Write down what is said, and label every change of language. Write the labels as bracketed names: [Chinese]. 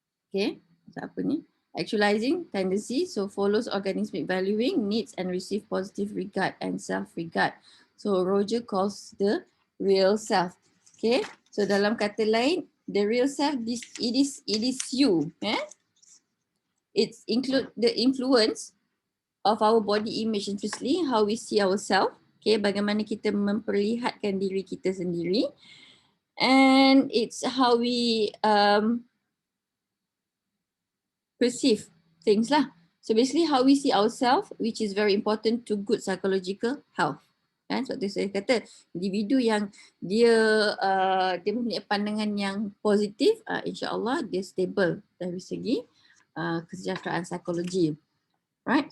[English] Okay, [Malay] apa ni? [English] Actualizing tendency, so follows organismic valuing, needs and receive positive regard and self-regard. So Roger calls the real self. Okay, so [Malay] dalam kata lain, [English] the real self, it is you. It's include the influence of our body image, firstly, how we see ourselves. [Malay] Okay, bagaimana kita memperlihatkan diri kita sendiri. [English] And it's how we perceive things lah. So basically how we see ourselves, which is very important to good psychological health. [Malay] Kan? Sebab tu saya kata individu yang dia mempunyai pandangan yang positif, insya-Allah dia stable dari segi kesejahteraan psikologi. [English] Right?